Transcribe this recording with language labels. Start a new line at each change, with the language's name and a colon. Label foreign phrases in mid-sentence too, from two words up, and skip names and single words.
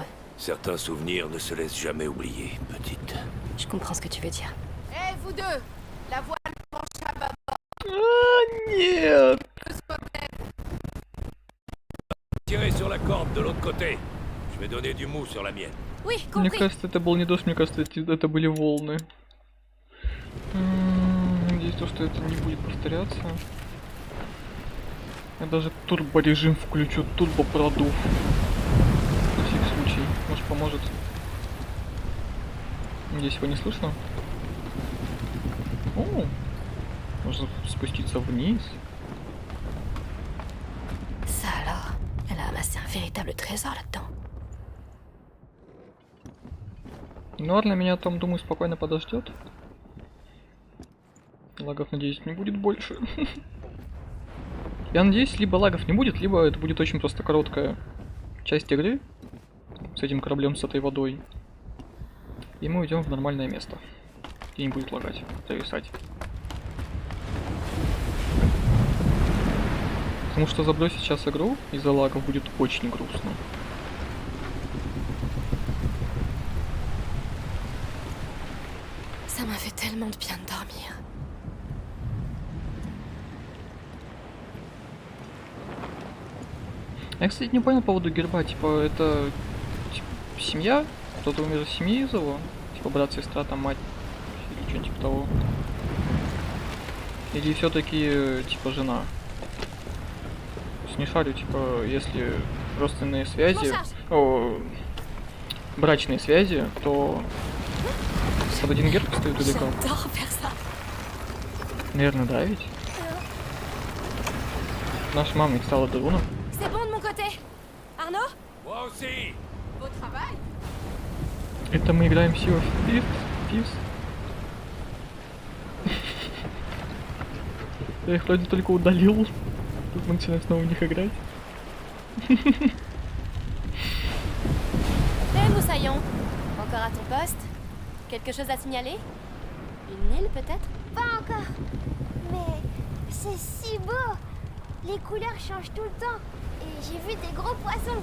French: Certains souvenirs ne se laissent jamais oublier, petite. Je comprends ce que tu veux dire. Hé, vous deux! La voile penche à bâbord.
Russian: Нет!
French: Tirez sur la corde de l'autre côté. Je vais donner du mou sur la mienne. Oui,
Russian: Мне
French: compris.
Russian: кажется, это был не дождь, мне кажется, это были волны. Надеюсь, что это не будет повторяться. Я даже турборежим включу, турбопродув. На всякий случай, может поможет. Надеюсь, его не слышно. О, можно спуститься вниз.
French: Ça alors, elle a amassé un véritable trésor là-dedans.
Russian: Ну ладно, меня там, думаю, спокойно подождет. Лагов, надеюсь, не будет больше. Я надеюсь, либо лагов не будет, либо это будет очень просто короткая часть игры с этим кораблем, с этой водой. И мы уйдем в нормальное место, где не будет лагать, зависать. Потому что забросить сейчас игру из-за лагов будет очень грустно.
French: Ça m'a fait tellement de bien de dormir.
Russian: Я, кстати, не понял по поводу герба, типа, это типа, семья? Кто-то умер из семьи из его? Типа, брат, сестра, там, мать, или что-нибудь типа того. Или все-таки, типа, жена? Не шарю, типа, если родственные связи, брачные связи, то под один герб стоит или как?
French: J'adore faire ça.
Russian: Наверное, да ведь? Наша мама ведь стала друном.
French: C'est bon de mon côté. Arnaud? Moi aussi. Beau travail.
Russian: Это мы играем Sea of Thieves. Я их вроде только удалил. Тут мы начинаем снова в них играть.
French: Hé, Moussaillon. Encore à ton poste? Quelque chose à signaler? Une île, peut-être? Pas encore. Mais c'est si beau. Les couleurs changent tout le temps. Et j'ai vu des gros poissons.